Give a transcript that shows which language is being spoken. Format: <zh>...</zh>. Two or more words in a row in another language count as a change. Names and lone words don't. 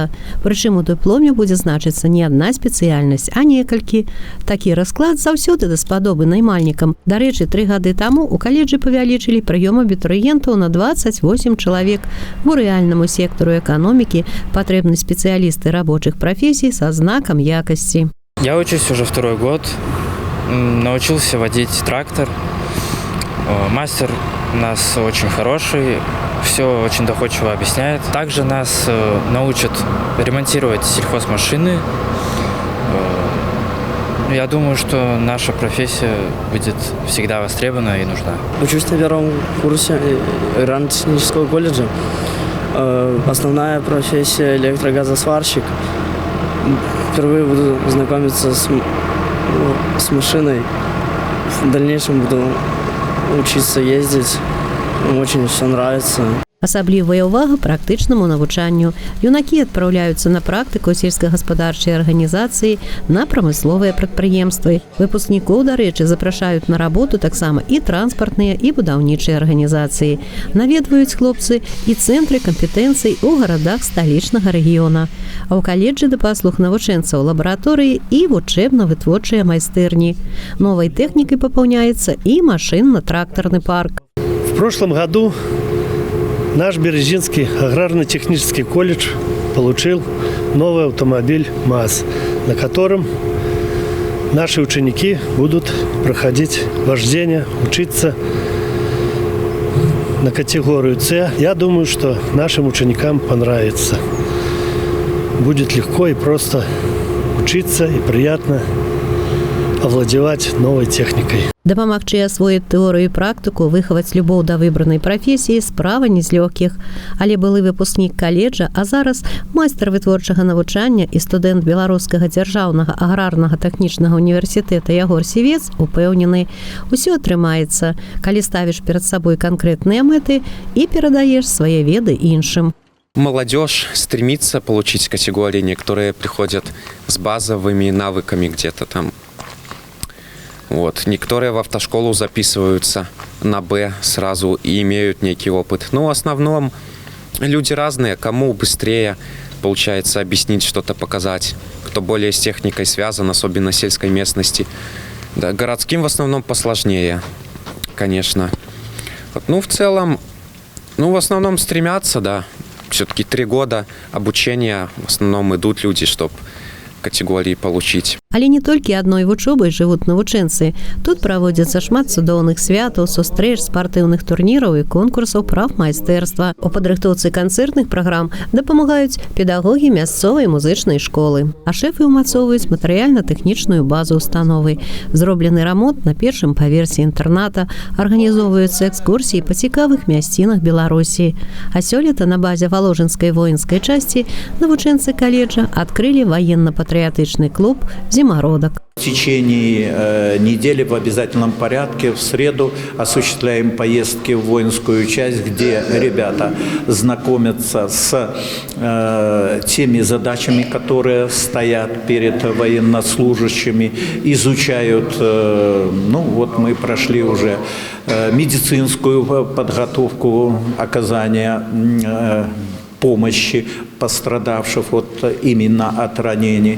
<be>Прычым у дыпломе будзе значыцца не адна спецыяльнасць, а некалькі. Такі расклад заўсёды даспадобы наймальнікам. Дарэчы, 3 гады таму у каледжы павялічылі прыём абітурыентаў на 28 чалавек. У рэальнаму сектару эканомікі патрэбны спецыялісты рабочых прафесій са знакам якости.</be> <ru>Я учусь уже 2-й год, научился водить трактор. Мастер у нас очень хороший, все очень доходчиво объясняет. Также нас научат ремонтировать сельхозмашины. Я думаю, что наша профессия будет всегда востребована и нужна. Учусь на 1-м курсе аграрно-технического колледжа. Основная профессия электрогазосварщик. Впервые буду знакомиться с машиной. В дальнейшем буду учиться ездить. Очень все нравится.</ru> <be>Асаблівая ўвага практычнаму навучанню. Юнакі адпраўляюцца на практыку сельскагаспадарчай арганізацыі, на прамысловыя прадпрыемствы. Выпускнікоў, дарэчы, запрашаюць на работу таксама і транспартныя, і будаўнічыя арганізацыі. Наведваюць хлопцы і цэнтры кампетэнцый у гарадах сталічнага рэгіёна. А ў каледжы да паслуг навучэнцаў лабараторыі і вучэбна-вытворчыя майстэрні. Новай тэхнікай папаўняецца і машынна-трактарны парк.</be> <ru>В прошлом году наш Березинский аграрно-технический колледж получил новый автомобиль МАЗ, на котором наши ученики будут проходить вождение, учиться на категорию С. Я думаю, что нашим ученикам понравится. Будет легко и просто учиться, и приятно овладевать новой техникой.</ru> <be>Дапамагчы асвоіць тэорыю і практыку, выхаваць любоў да выбранай прафесіі справа не з лёгкіх. Але былы выпускнік каледжа, а зараз майстар вытворчага навучання і студэнт Беларускага дзяржаўнага аграрнага тэхнічнага універсітэта Ягор Сівец упэўнены, усё атрымаецца, калі ставіш перад сабой канкрэтныя мэты і перадаеш свае веды іншым.</be> <ru>Молодежь стремится получить категории, некоторые приходят с базовыми навыками где-то там. Вот. Некоторые в автошколу записываются на Б сразу и имеют некий опыт. Но в основном люди разные, кому быстрее получается объяснить, что-то показать, кто более с техникой связан, особенно в сельской местности. Да, городским в основном посложнее, конечно. Вот. Ну, в целом, в основном стремятся, да. Все-таки 3 года обучения в основном идут люди, чтобы категории получить.</ru> <be>Але не толькі адной вучобай жывуць навучэнцы. Тут праводзяцца шмат цудоўных святаў, сустрэч, спартыўных турніраў і конкурсаў прафмайстэрства. У падрыхтоўцы канцэртных праграм дапамагаюць педагогі мясцовай музычнай школы. А шэфы ўмацоўваюць матэрыяльна-тэхнічную базу установы. Зроблены рамонт на 1-м паверсе інтэрната, арганізоўваюцца экскурсіі па цікавых мясцінах Беларусі. А сёлета на базе Валожынскай воінскай часці навучэнцы каледжа адкрылі ваенна-патрыятычны клуб «Зимородок».</be> <ru>В течение недели в обязательном порядке в среду осуществляем поездки в воинскую часть, где ребята знакомятся с теми задачами, которые стоят перед военнослужащими, изучают, мы прошли уже медицинскую подготовку оказания помощи пострадавших именно от ранений.</ru>